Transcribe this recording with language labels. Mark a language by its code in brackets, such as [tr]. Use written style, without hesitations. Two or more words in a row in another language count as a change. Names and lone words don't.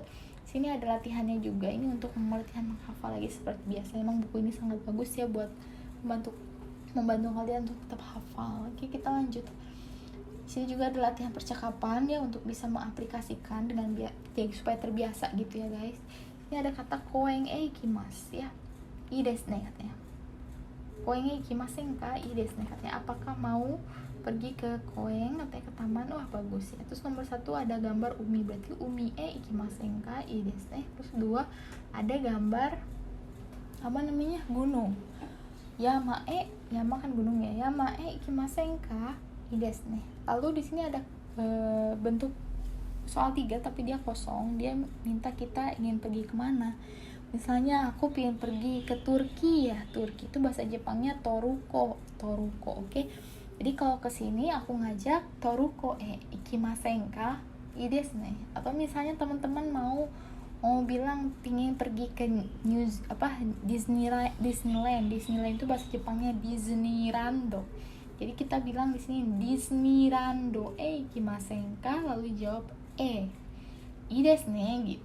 [id] Sini ada latihannya juga, ini untuk latihan menghafal lagi seperti biasa. Emang buku ini sangat bagus ya buat membantu kalian untuk tetap hafal. Oke, kita lanjut. Sini juga ada latihan percakapan ya untuk bisa mengaplikasikan dengan supaya terbiasa gitu ya guys. Ini ada kata [ja] 公園行きます [id] ya. [ja] いいですね katanya. 公園行きませんか? いいですね katanya. [id] Apakah mau pergi ke koeng katanya, ke taman? Wah bagus ya. Terus nomor 1 ada gambar umi, berarti [ja] 海行きませんか？いいですね. [id] Terus 2 ada gambar apa namanya, gunung. Yama kan gunung ya. [ja] 山行きませんか? いいですね. [id] Lalu di sini ada bentuk soal 3 tapi dia kosong. Dia minta kita ingin pergi kemana. Misalnya aku pengen pergi ke Turki ya. Turki itu bahasa Jepangnya toruko. Oke. Jadi kalau ke sini aku ngajak [ja] トルコ行きませんか? いいですね. [id] Atau misalnya teman-teman mau bilang pingin pergi ke Disneyland. Disneyland itu bahasa Jepangnya Disneyrando. Jadi kita bilang di sini [ja] ディズニーランド行きませんか, [id] lalu jawab [ja] いいですね [id] gitu.